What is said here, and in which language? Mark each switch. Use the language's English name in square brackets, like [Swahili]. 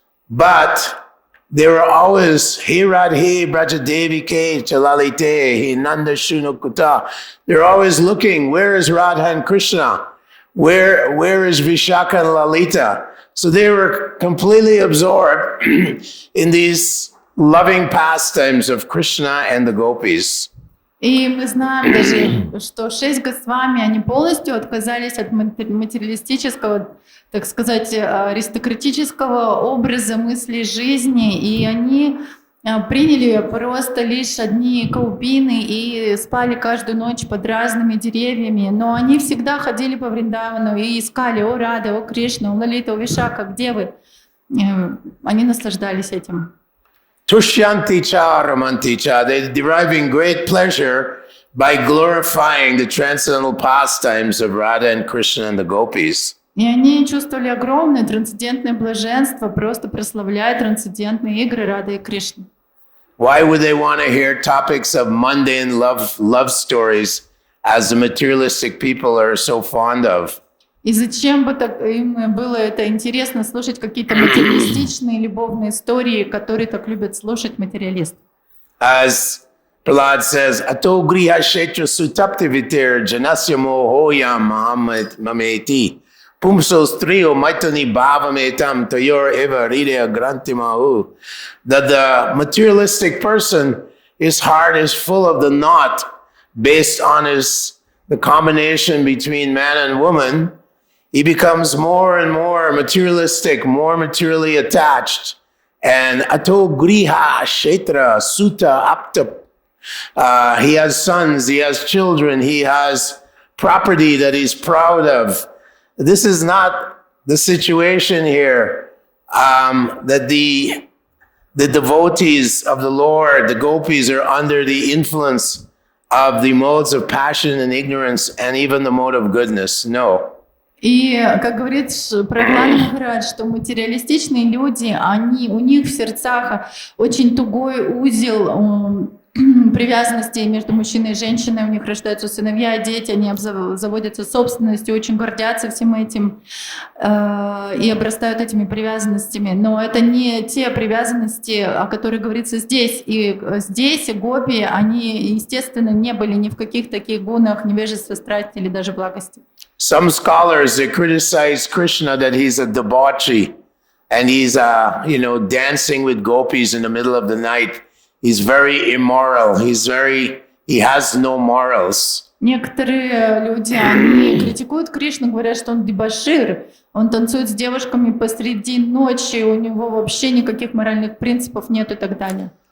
[English] But they were always, [Sanskrit] He Radhe Brajadevi Ke Chalalite, He Nanda Shunukuta. [English] They're always looking, where is Radha and Krishna? Where is Vishaka and Lalita? So they were completely absorbed in these loving pastimes of Krishna and the Gopis. [Russian] И мы знаем даже, что 6 Госвами, они полностью отказались от материалистического, так сказать, аристократического образа мысли жизни, и они приняли просто лишь одни каупины и спали каждую ночь под разными деревьями, но они всегда ходили по Вриндавану и искали: «О Рада, о Кришна, о Лалита, о Вишака, где вы?» Они наслаждались этим. [Sanskrit] Tushyanti cha ramanti cha. [English] They're deriving great pleasure by glorifying the transcendental pastimes of Radha and Krishna and the Gopis. [Russian] И они чувствовали огромное трансцендентное блаженство, просто прославляя трансцендентные игры Рады и Кришны. [English] Why would they want to hear topics of mundane love stories as the materialistic people are so fond of? [Russian] И зачем бы так им было это интересно слушать какие-то материалистичные любовные истории, которые так любят слушать материалисты? [English] As Prahlad says, [Sanskrit] Ato griha kshetra sutapti vitir janasya mohoyam mameti pumso striyo maitani bhavametam tayor eva hridaya grantimahu. [English] That the materialistic person, his heart is full of the knot based on the combination between man and woman. He becomes more and more materialistic, more materially attached. [Sanskrit] And ato griha kshetra sutta apta. [English] He has sons, he has children, he has property that he's proud of. This is not the situation here, that the devotees of the Lord, the Gopis, are under the influence of the modes of passion and ignorance and even the mode of goodness. No. [Russian] И, как говорит Прабху Махарадж, что материалистичные люди, у них в сердцах очень тугой узел привязанности между мужчиной и женщиной, у них рождаются сыновья, дети, они заводятся собственностью, очень гордятся всем этим и обрастают этими привязанностями. Но это не те привязанности, о которых говорится здесь. И здесь гопи, они, естественно, не были ни в каких таких гунах, невежества, страсти или даже благости. [English] Some scholars, they criticize Krishna that he's a debauchee and he's, dancing with gopis in the middle of the night. He's very immoral. He has no morals. [Russian] Некоторые люди, они критикуют Кришну, говорят, что он дебошир, он танцует с девушками посреди ночи, у него вообще никаких моральных принципов нет и так далее.